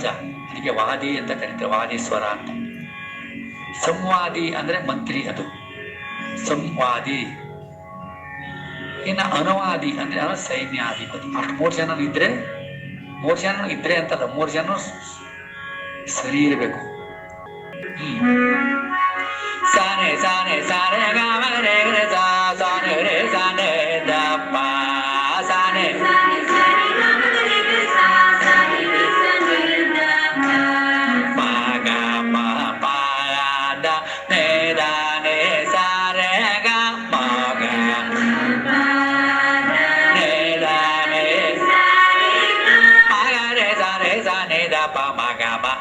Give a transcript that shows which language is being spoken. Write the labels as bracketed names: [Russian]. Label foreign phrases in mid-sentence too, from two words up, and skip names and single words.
[Kannada] ಅದಕ್ಕೆ ವಾದಿ ಅಂತ ಕರೀತಾರೆ, ವಾದಿ ಸ್ವರ ಅಂತ. ಸಂವಾದಿ ಅಂದ್ರೆ ಮಂತ್ರಿ, ಅದು ಸಂವಾದಿ. ಇನ್ನು ಅನುವಾದಿ ಅಂದ್ರೆ ಸೈನ್ಯಾಧಿಪತಿ. ಅಷ್ಟು ಮೂರು ಜನ ಇದ್ರೆ ಅಂತಲ್ಲ, 3 ಜನ ಸರಿ ಇರಬೇಕು. ಸಾನೆ ಸಾರೆ ಗಾಮ ರೇ ಗರೆ ಸಾ. ಸಾನೆ ರೇ ಸಾನೆ ದಪ್ಪ. ಸಾನೆ ಮ ಗ ಮ ಪ ದ ನೆ ದ ನೆ ಸಾ ರೇ ಗ ಮ ಗ ನೆ ದ ನೆ ಮ ಗ ರೇ ಸಾ ನೆ ದ ಪ ಮ ಗ ಮ